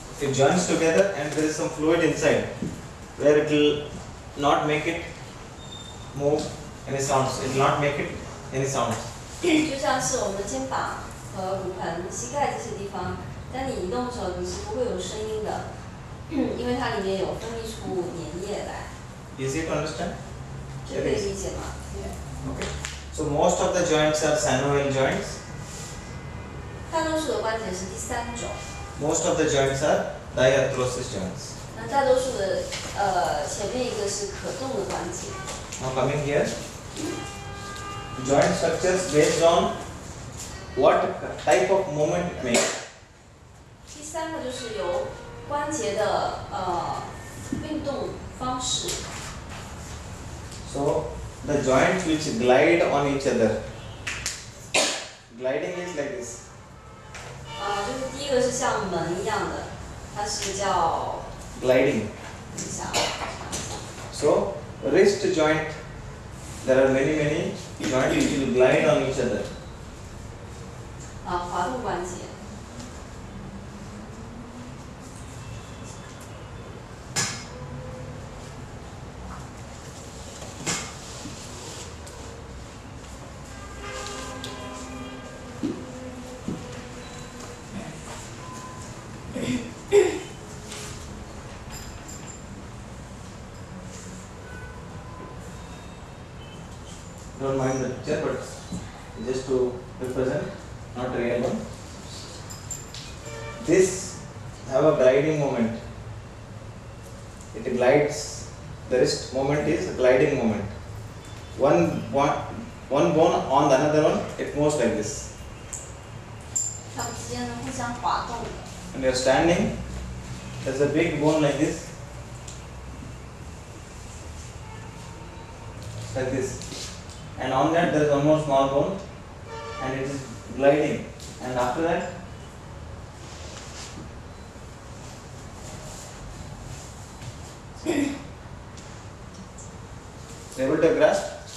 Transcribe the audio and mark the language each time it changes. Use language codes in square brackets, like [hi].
[en] It joins together and there is some fluid inside, where it will not make it move any sounds. It will not make it any sounds. [zh] 就像是我们的肩膀和骨盆、膝盖这些地方，当你移动的时候，你是不会有声音的。因为它里面有分泌出粘液来。 [en] Easy to understand? [zh] 这可以理解吗？ [en] Okay. So most of the joints are synovial joints. [zh] 大多数的关节是第三种。 [en] Most of the joints are diarthrosis joints. [zh] 那大多数的前面一个是可动的关节。 [en] Now coming here, joint structures based on what type of movement it makes. [zh] 第三个就是由 关节的运动方式。 [en] So the joints which glide on each other. Gliding is like this. [zh] 就是第一个是像门一样的，它是叫 [en] Gliding. [zh] 等一下。 [en] So wrist joint, there are many joints which will glide on each other. [zh] 滑动关节。 [en] So mind the picture, but just to represent, not real one. This have a gliding moment. It glides. The wrist movement is a gliding moment. One bone on the another one, it moves like this. [zh] 它们之间呢互相滑动的。 [en] When you are standing, there's a big bone like this. Like this. And on that there is one more small bone, and it is gliding. And after that, able to grasp?